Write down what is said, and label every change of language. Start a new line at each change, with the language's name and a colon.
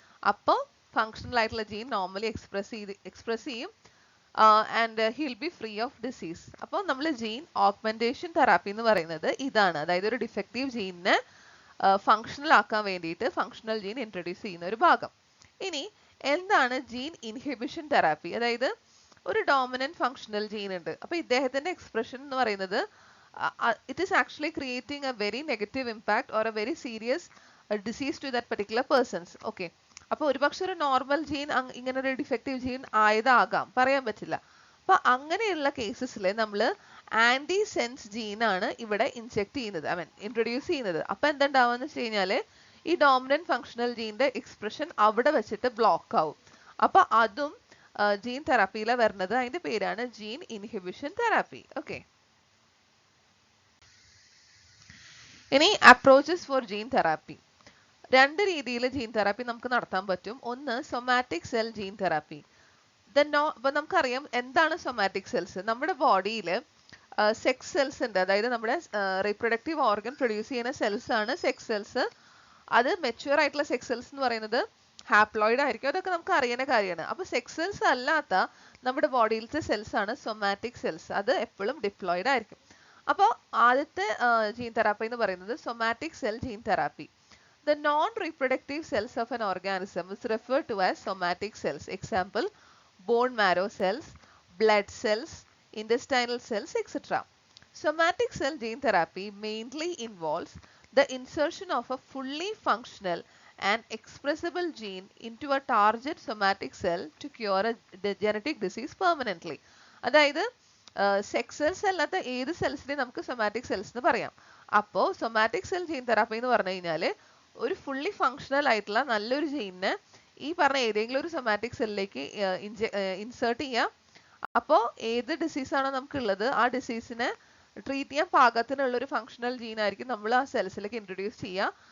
Malayalam: അപ്പോൾ ഫങ്ഷണൽ ആയിട്ടുള്ള gene normally express ചെയ്യും
English: And he will be free of disease.
Malayalam: അപ്പോൾ നമ്മൾ ജീൻ ഓഗ്മെന്റേഷൻ തെറാപ്പി എന്ന് പറയുന്നത് ഇതാണ്. അതായത് ഒരു ഡിഫക്റ്റീവ് ജീനിനെ ഫങ്ഷണൽ ആക്കാൻ വേണ്ടിയിട്ട് ഫങ്ഷണൽ ജീൻ ഇൻട്രൊഡ്യൂസ് ചെയ്യുന്ന ഒരു ഭാഗം. ഇനി എന്താണ് ജീൻ ഇൻഹിബിഷൻ തെറാപ്പി? അതായത് ഒരു ഡോമിനന്റ് ഫങ്ഷണൽ ജീൻ ഉണ്ട്. അപ്പൊ ഇദ്ദേഹത്തിന്റെ എക്സ്പ്രഷൻ എന്ന് പറയുന്നത്
English: it is actually creating a very negative impact or a very serious disease to that particular persons. Okay.
Malayalam: അപ്പൊ ഒരുപക്ഷെ ഒരു നോർമൽ ജീൻ ഇങ്ങനെ ഒരു ഡിഫക്റ്റീവ് ജീൻ ആയതാകാം, പറയാൻ പറ്റില്ല. അപ്പൊ അങ്ങനെയുള്ള കേസസിൽ നമ്മൾ ആന്റി സെൻസ് ജീനാണ് ഇവിടെ ഇൻജെക്ട് ചെയ്യുന്നത്,
English: I mean
Malayalam: ഇൻട്രൊഡ്യൂസ് ചെയ്യുന്നത്. അപ്പൊ എന്തുണ്ടാവുമെന്ന് വെച്ച് കഴിഞ്ഞാല് ഈ ഡോമിനന്റ് ഫങ്ഷണൽ ജീന്റെ എക്സ്പ്രഷൻ അവിടെ വെച്ചിട്ട് ബ്ലോക്ക് ആവും. അപ്പൊ അതും ജീൻ തെറാപ്പിയിലെ വരുന്നത്. അതിന്റെ പേരാണ് ജീൻ ഇൻഹിബിഷൻ തെറാപ്പി. ഓക്കെ.
English: ഇനി approaches for gene therapy.
Malayalam: രണ്ട് രീതിയിൽ ജീൻ തെറാപ്പി നമുക്ക് നടത്താൻ പറ്റും. ഒന്ന് സൊമാറ്റിക് സെൽ ജീൻ തെറാപ്പി. ഇപ്പൊ നമുക്കറിയാം എന്താണ് സൊമാറ്റിക് സെൽസ്. നമ്മുടെ ബോഡിയിൽ സെക്സ് സെൽസ് ഉണ്ട്, അതായത് നമ്മുടെ റീപ്രൊഡക്റ്റീവ് ഓർഗൻ പ്രൊഡ്യൂസ് ചെയ്യുന്ന സെൽസ് ആണ് സെക്സ് സെൽസ്. അത് മെച്യൂർ ആയിട്ടുള്ള സെക്സ് സെൽസ് എന്ന് പറയുന്നത് ഹാപ്ലോയിഡ് ആയിരിക്കും, അതൊക്കെ നമുക്ക് അറിയുന്ന കാര്യമാണ്. അപ്പൊ സെക്സ് സെൽസ് അല്ലാത്ത നമ്മുടെ ബോഡിയിലത്തെ സെൽസ് ആണ് സൊമാറ്റിക് സെൽസ്, അത് എപ്പോഴും ഡിപ്ലോയിഡ് ആയിരിക്കും. അപ്പോൾ ആദ്യത്തെ ജീൻ തെറാപ്പി എന്ന് പറയുന്നത് somatic cell gene therapy.
English: The non-reproductive cells of an organism is referred to as somatic cells. Example, bone marrow cells, blood cells, intestinal cells, etc. Somatic cell gene therapy mainly involves the insertion of a fully functional and expressible gene into a target somatic cell to cure a genetic disease permanently.
Malayalam: അതായത് sex cells അല്ലാത്ത ഏത് സെൽസിനെ നമുക്ക് somatic cells എന്ന് പറയാം. അപ്പോൾ somatic cell gene therapy എന്ന് പറഞ്ഞു കഴിഞ്ഞാൽ ഒരു ഫുള്ളി ഫങ്ഷണൽ ആയിട്ടുള്ള നല്ലൊരു ജീനിനെ ഈ പറഞ്ഞ ഏതെങ്കിലും ഒരു സൊമാറ്റിക് സെല്ലിലേക്ക് ഇൻസേർട്ട് ചെയ്യാം. അപ്പോൾ ഏത് ഡിസീസാണോ നമുക്കുള്ളത് ആ ഡിസീസിനെ ട്രീറ്റ് ചെയ്യാൻ പാകത്തിനുള്ള ഒരു ഫങ്ഷണൽ ജീൻ ആയിരിക്കും നമ്മൾ ആ സെൽസിലേക്ക് ഇൻട്രൊഡ്യൂസ് ചെയ്യുക.